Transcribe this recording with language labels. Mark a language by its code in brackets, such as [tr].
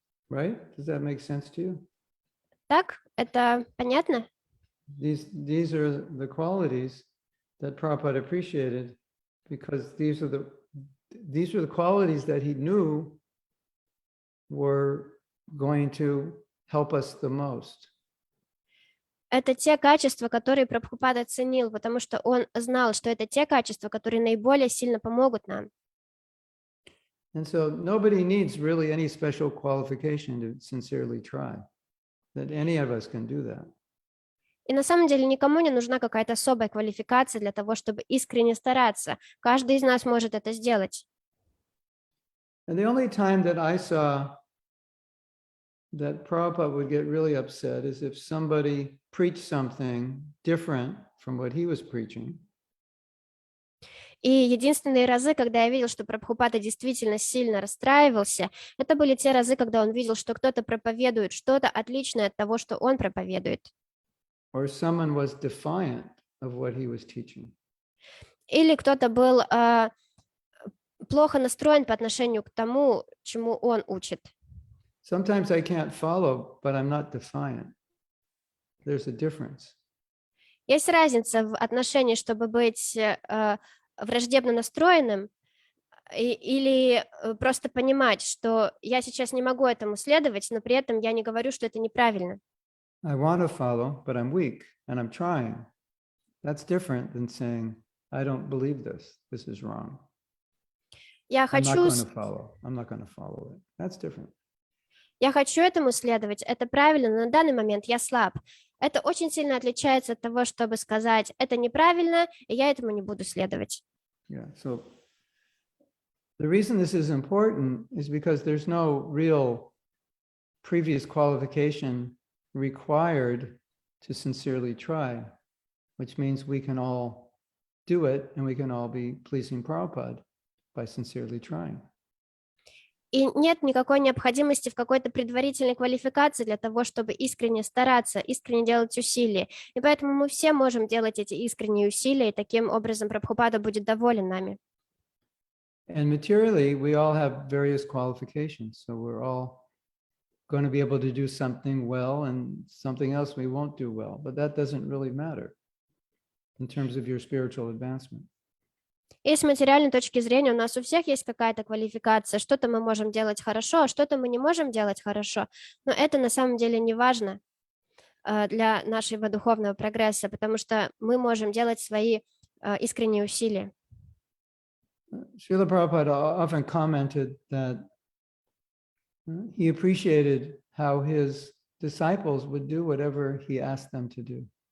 [en] Right? Does that make sense to you? [ru] Так? Это понятно? [en] These are the qualities that Prabhupada appreciated because these are the qualities that he knew were going to help us the most. [ru] Это те качества, которые Прабхупада ценил, потому что он знал, что это те качества, которые наиболее сильно помогут нам. [en] And so nobody needs really any special qualification to sincerely try. That any of us can do that. [ru] И на самом деле никому не нужна какая-то особая квалификация для того, чтобы искренне стараться. Каждый из нас может это сделать. [en] And the only time that I saw that Prabhupada would get really upset is if somebody preached something different from what he was preaching. [ru] И единственные разы, когда я видел, что Прабхупада действительно сильно расстраивался, это были те разы, когда он видел, что кто-то проповедует что-то отличное от того, что он проповедует. [en] or someone was defiant of what he was teaching. [ru] Или кто-то был плохо настроен по отношению к тому, чему он учит. [en] Sometimes I can't follow, but I'm not defiant. There's a difference. [ru] Есть разница в отношении, чтобы быть враждебно настроенным или просто понимать, что я сейчас не могу этому следовать, но при этом я не говорю, что это неправильно. [en] I want to follow, but I'm weak and I'm trying. That's different than saying, I don't believe this. This is wrong. [ru] Я [en] I'm not [ru] хочу, [en] going to follow. I'm not going to follow it. That's different. [ru] я хочу этому следовать, это правильно, но на данный момент я слаб. Это очень сильно отличается от того, чтобы сказать, это неправильно, и я этому не буду следовать. [en] Yeah. So the reason this is important is because there's no real previous qualification required to sincerely try, which means we can all do it and we can all be pleasing Prabhupada by sincerely trying. [ru] И нет никакой необходимости в какой-то предварительной квалификации для того, чтобы искренне стараться, искренне делать усилия. И поэтому мы все можем делать эти искренние усилия, и таким образом Прабхупада будет доволен нами. [en] And materially, we all have various qualifications. So we're all going to be able to do something well and something else we won't do well. But that doesn't really matter in terms of your spiritual advancement. [ru] И с материальной точки зрения у нас у всех есть какая-то квалификация. Что-то мы можем делать хорошо, а что-то мы не можем делать хорошо. Но это на самом деле не важно для нашего духовного прогресса, потому что мы можем делать свои искренние усилия. [en] Srila Prabhupada often commented that he appreciated how his disciples would do whatever he asked them to do.